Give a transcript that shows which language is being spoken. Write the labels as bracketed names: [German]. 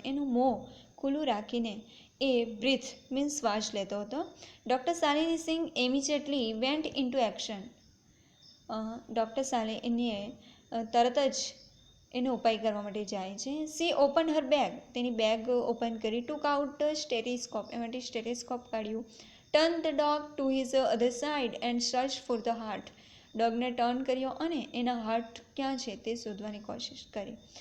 [Gujarati] એનું મોં ખુલ્લું રાખીને એ બ્રીથ મીન્સ શ્વાસ લેતો હતો. [English] Doctor Shalini Singh immediately went into action. [Gujarati] Doctor શાલિનીએ તરત જ એનો ઉપાય કરવા માટે જાય છે. [English] See open her bag. [Gujarati] તેની બેગ ઓપન કરી. [English] Took out stethoscope. [Gujarati] એમાંથી સ્ટેથોસ્કોપ કાઢ્યું. [English] Turn the dog to his other side and search for the heart. [Gujarati] ડોગને turn કર્યો અને એના હાર્ટ ક્યાં છે તે શોધવાની કોશિશ કરી.